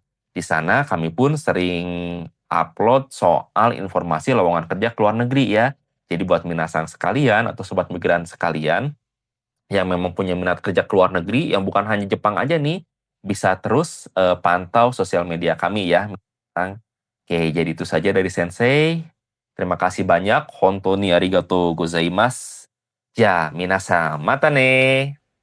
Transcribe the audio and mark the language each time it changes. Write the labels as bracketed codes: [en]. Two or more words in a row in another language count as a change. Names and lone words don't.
[id] Di sana kami pun sering upload soal informasi lowongan kerja ke luar negeri ya. Jadi buat minasang sekalian atau sobat migran sekalian yang memang punya minat kerja ke luar negeri, yang bukan hanya Jepang aja nih, bisa terus pantau sosial media kami ya. Oke, jadi itu saja dari Sensei. Terima kasih banyak. [ja] 本当にありがとうございます. [id] Ya, minasan, [ja] またね.